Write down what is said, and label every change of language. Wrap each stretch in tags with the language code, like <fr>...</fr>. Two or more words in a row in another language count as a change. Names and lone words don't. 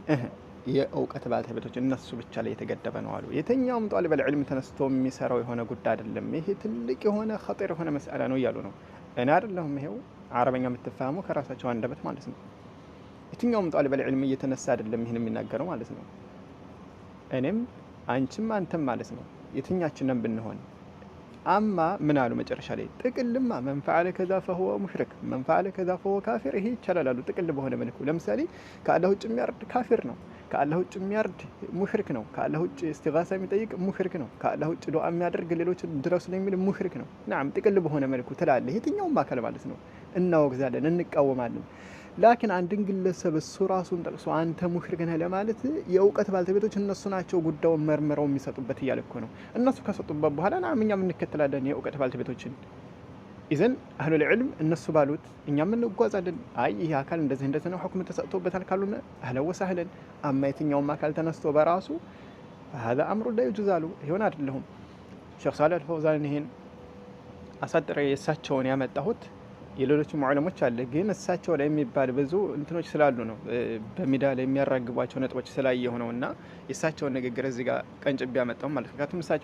<am>የእውቀት ባለቤቶች እነሱ ብቻ ላይ የተገደበ ነው አሉ። የትኛውም</am> <ar>طالب العلم</ar> <am>ተነስቶ የሚሰራው የሆነ ጉዳይ አይደለም። ይሄ ትልቅ የሆነ خطير የሆነ መስአላ ነው እያሉ ነው። እኔ አይደለሁም ይሄው አረበኛ የምትፋሙ ከራሳቸው አንደበት ማለት ነው። የትኛውም</am> <ar>طالب العلم</ar> <am>እየተነሳ አይደለም ይሄን የሚናገረው ማለት ነው። እኔም አንቺም አንተም ማለት ነው የትኛችንም ብንሆን አማ ምን አሉ መጨረሻ ላይ ጥቅልማ</am> <ar>من فعل كذا فهو مشرك من فعل كذا فهو كافر</ar> <am>ይሄ ይቻላል አሉ። ጥቅል በሆነ መልኩ ለምሳሌ ከአላህ ውጭ የሚያርድ ካፊር ነው፣ ከአላህ ውጭ የሚያርድ ሙሽሪክ ነው፣ ከአላህ ውጭ እስቲጋሳ የሚጠይቅ ሙሽሪክ ነው፣ ከአላህ ውጭ ዱዓ የሚያደርግ ሌሎችን ድረሱ ላይ የሚል ሙሽሪክ ነው። ናም ጥቅል በሆነ መልኩ ትላለህ የትኛውም አካል ማለት ነው። እናወግዛለን፣ እንቃወማለን። ላኪን አንድን ግለሰብ እሱ ራሱን ጠቅሶ አንተ ሙሽሪክ ነህ ለማለት የእውቀት ባለቤቶች እነሱ ናቸው ጉዳዩን መርምረው የሚሰጡበት እያለ እኮ ነው። እነሱ ከሰጡበት በኋላ እኛም እንከተላለን የእውቀት ባለቤቶችን።</am> <ar>إذن أهل العلم</ar> <am>እነሱ ባሉት እኛም እንጓዛለን። አይ ይሄ አካል እንደዚህ እንደዚህ ነው ሁክም ተሰጥቶበታል ካሉና</am> <ar>أهلا وسهلا።</ar> <am>አማ የትኛውም አካል ተነስቶ በራሱ</am> <ar>هذا امر لا يجوز</ar> <am>አሉ። ይሆን አይደለም ሼክ ሷሊህ አልፈውዛን ይሄን አሳጥሬ የሳቸውን ያመጣሁት የሌሎችም ዑለሞች አለ ግን እሳቸው ላይ የሚባል ብዙ እንትኖች ስላሉ ነው በሚዲያ ላይ የሚያራግቧቸው ነጥቦች ስላየው ነውና የሳቸውን ንግግር እዚህ ጋር ቀንጭብ ያመጣው ማለት ነው። ካቱም እሳቸው</am>